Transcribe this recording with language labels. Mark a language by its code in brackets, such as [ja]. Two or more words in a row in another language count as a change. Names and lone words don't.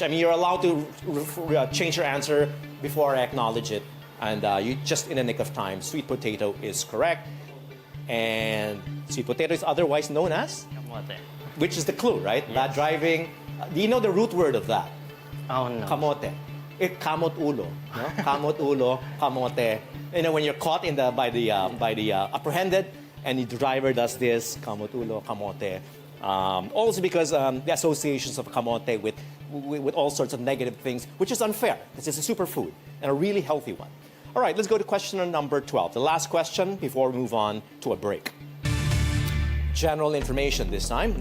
[en] I mean, you're allowed to change your answer before I acknowledge it. And you just in the nick of time. Sweet potato is correct. And sweet potato is otherwise known as? Kamote. Which is the clue, right? Yes. Bad driving. Do you know the root word of that? Oh, no. [tl] Kamote. Kamot ulo. No? Kamot ulo, kamote. [en] You know, when you're caught by the apprehended, and the driver does this, [tl] kamot ulo, kamote. [en] Also because the associations of kamote with all sorts of negative things, which is unfair. This is a superfood and a really healthy one. All right, let's go to question number 12. The last question before we move on to a break. General information this time.